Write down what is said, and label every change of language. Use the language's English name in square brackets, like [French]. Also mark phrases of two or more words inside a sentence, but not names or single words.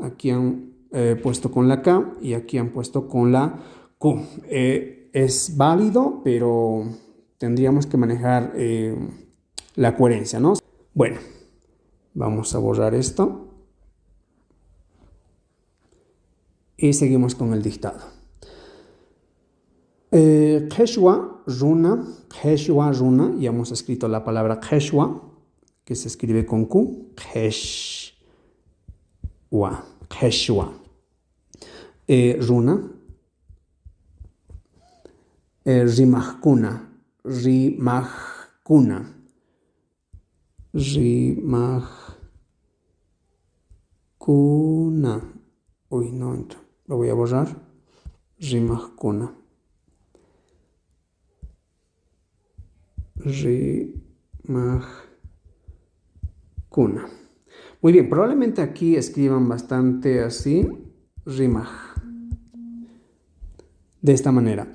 [Spanish] Aquí han puesto con la K y aquí han puesto con la Q. Es válido, pero tendríamos que manejar la coherencia, ¿no? Bueno, vamos a borrar esto. Y seguimos con el dictado. [Quechua] Qheshwa runa, [Spanish] ya hemos escrito la palabra Qheshwa, que se escribe con Q. [Quechua] Qheshwa. Runa. Rimajkuna. [Spanish] Uy, no entra. Lo voy a borrar. [Quechua] Rimajkuna. [Spanish] Muy bien, probablemente aquí escriban bastante así, rimaj, de esta manera.